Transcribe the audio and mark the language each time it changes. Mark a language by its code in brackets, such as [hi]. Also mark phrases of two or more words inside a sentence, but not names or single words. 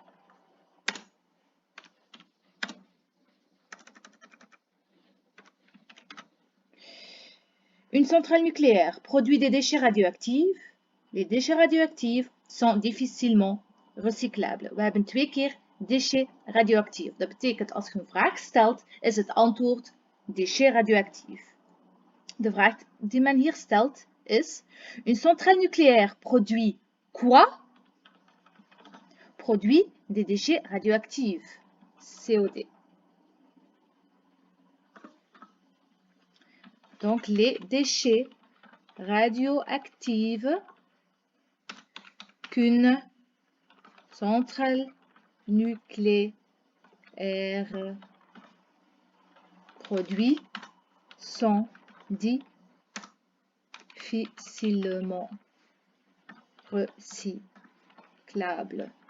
[fr] Une centrale nucléaire produit des déchets radioactifs. Les déchets radioactifs sont difficilement recyclables. [nl] We hebben 2 keer [fr] déchets radioactief. [nl] Dat betekent als je een vraag stelt, is het antwoord [fr] déchets radioactifs. [nl] De vraag die men hier stelt is: [fr] une centrale nucléaire produit quoi? Produit des déchets radioactifs. COD. Donc, les déchets radioactifs qu'une centrale nucléaire produit sont difficilement recyclables.